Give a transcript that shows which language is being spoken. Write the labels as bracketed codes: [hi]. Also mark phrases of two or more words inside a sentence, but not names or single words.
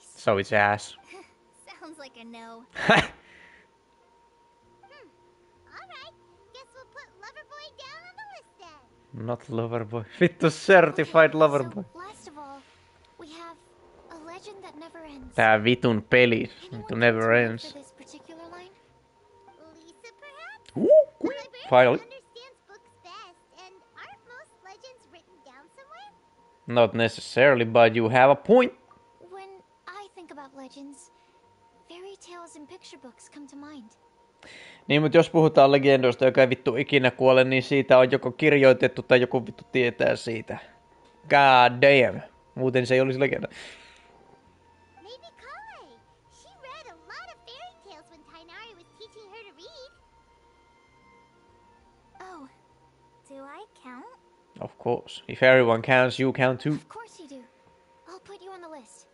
[en] So it's ass. Sounds like a no. Alright, guess we'll put Loverboy down on the list then. Not Loverboy. Vittu certified Loverboy. So, last of all, we have a legend that never ends. [fi] Tää vitun peli. [en] Anyone Vittu come never to mind ends. for this particular line? Lisa, perhaps? Finally. Understands books best, and aren't most legends written down somewhere? Not necessarily, but you have a point. When I think about legends, fairy tales and picture books come to mind. [fi] Niin, mutta jos puhutaan legendoista, joka ei vittu ikinä kuole, niin siitä on joko kirjoitettu tai joku vittu tietää siitä. [en] God damn. [fi] Muuten se ei olisi legenda. [en] Maybe Kale. She read a lot of fairy tales when Tainari was teaching her to read. Oh, do I count? Of course. If everyone counts, you count too. Of course you do. I'll put you on the list.